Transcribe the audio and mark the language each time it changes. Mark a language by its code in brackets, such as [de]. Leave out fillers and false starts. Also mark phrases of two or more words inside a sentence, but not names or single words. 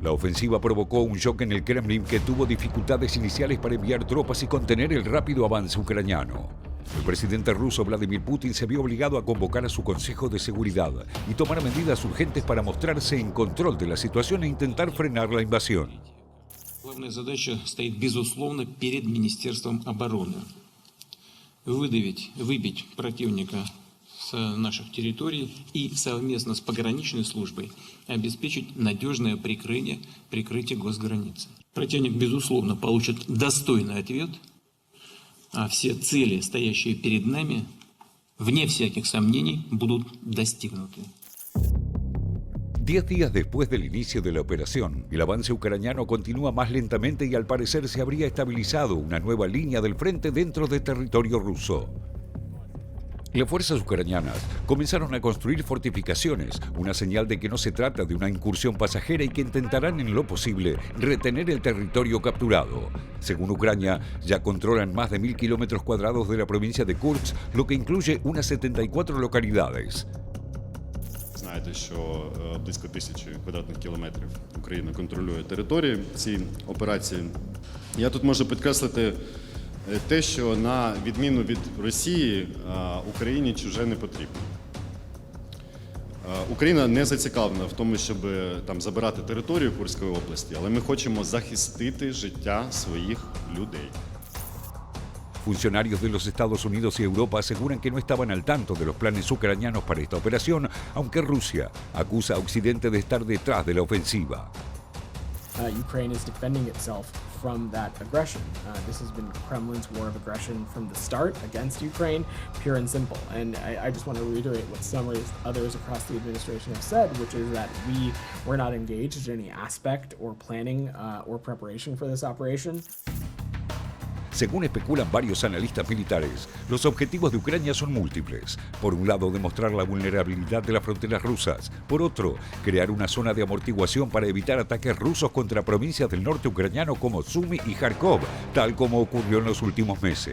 [es] La ofensiva provocó un shock en el Kremlin que tuvo dificultades iniciales para enviar tropas y contener el rápido avance ucraniano. El presidente ruso Vladimir Putin se vio obligado a convocar a su Consejo de Seguridad y tomar medidas urgentes para mostrarse en control de la situación e intentar frenar la invasión. [ru] Главная задача стоит, безусловно, перед Министерством обороны. Выбить противника с наших территорий и совместно с пограничной службой обеспечить надежное прикрытие госграницы. Противник, безусловно, получит достойный ответ, а все цели, стоящие перед нами, вне всяких сомнений, будут достигнуты. [es] 10 días después del inicio de la operación, el avance ucraniano continúa más lentamente y al parecer se habría estabilizado una nueva línea del frente dentro de territorio ruso. Las fuerzas ucranianas comenzaron a construir fortificaciones, una señal de que no se trata de una incursión pasajera y que intentarán en lo posible retener el territorio capturado. Según Ucrania, ya controlan más de 1.000 kilómetros cuadrados de la provincia de Kursk, lo que incluye unas 74 localidades. [uk] Знаєте, що близько 1000 квадратних кілометрів Україна контролює території в цій операції. Я тут можу підкреслити те, що на відміну від Росії, Україні чуже не потрібно. Україна не зацікавлена в тому, щоб там забирати територію Курської області, але ми хочемо захистити життя своїх людей. [es] Funcionarios de los Estados Unidos y Europa aseguran que no estaban al tanto de los planes ucranianos para esta operación, aunque Rusia acusa a Occidente de estar detrás de la ofensiva. [en] Ukraine is defending itself from that aggression. This has been Kremlin's war of aggression from the start against Ukraine, pure and simple. And I just want to reiterate what some others across the administration have said, which is that we're not engaged in any aspect or planning or preparation for this operation. [es] Según especulan varios analistas militares, los objetivos de Ucrania son múltiples. Por un lado, demostrar la vulnerabilidad de las fronteras rusas. Por otro, crear una zona de amortiguación para evitar ataques rusos contra provincias del norte ucraniano como Sumy y Kharkov, tal como ocurrió en los últimos meses.